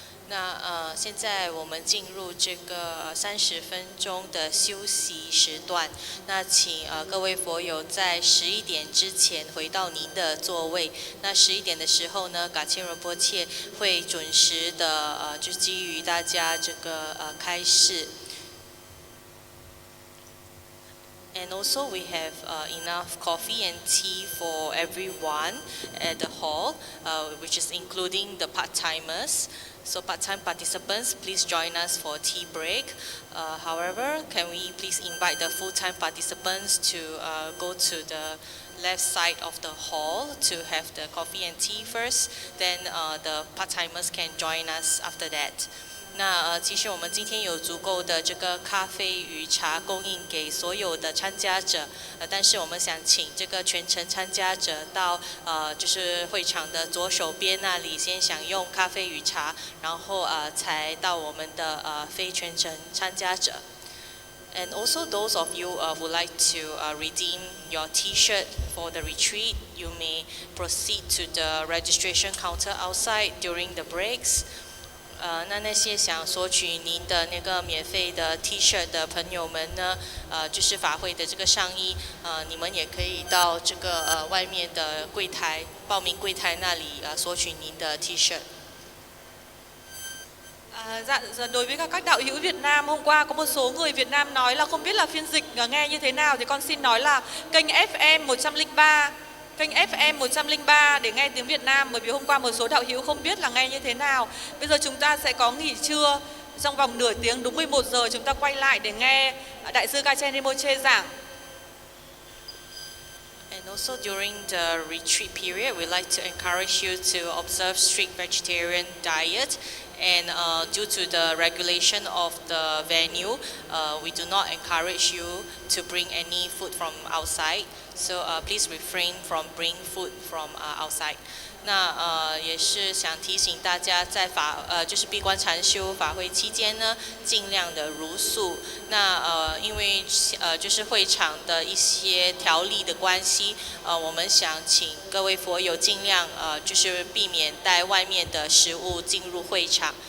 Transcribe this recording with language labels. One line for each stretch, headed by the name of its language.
Chinese: 那现在我们进入这个30分钟的休息时段。那请各位佛友在11点之前回到您的座位。那11点的时候呢，噶钦仁波切会准时的就基于大家这个开示。
English: And also we have enough coffee and tea for everyone at the hall, which is including the part-timers. So part-time participants, please join us for tea break. However, can we please invite the full-time participants to go to the left side of the hall to have the coffee and tea first, then the part-timers can join us after that.
Chinese: 那其实我们今天有足够的这个咖啡与茶供应给所有的参加者，但是我们想请这个全程参加者到就是会场的左手边那里先享用咖啡与茶，然后才到我们的非全程参加者。
English: And also those of you who like to redeem your T-shirt for the retreat, you may proceed to the registration counter outside during the breaks.
Chinese: 那些想索取您的那个免费的 T-shirt 的朋友们呢，就是法会的这个上衣，你们也可以到这个外面的柜台报名柜台那里索取您的 T-shirt。
Vietnamese: Đối với các đạo hữu Việt Nam, hôm qua có một số người Việt Nam nói là không biết là phiên dịch nghe như thế nào, thì con xin nói là kênh FM 103. Kênh FM 103 để nghe tiếng Việt Nam, bởi vì hôm qua một số đạo hữu không biết là nghe như thế nào. Bây giờ chúng ta sẽ có nghỉ trưa trong vòng nửa tiếng, đúng 11 giờ chúng ta quay lại để nghe Đại sư Gachen Rinpoche giảng.
English: And also during the retreat period, we like to encourage you to observe strict vegetarian diet. And due to the regulation of the venue, we do not encourage you to bring any food from outside. So please refrain from bringing food from outside.
Chinese: 那也是想提醒大家，在就是闭关禅修法会期间呢，尽量的茹素。那因为就是会场的一些条例的关系，我们想请各位佛友尽量就是避免带外面的食物进入会场。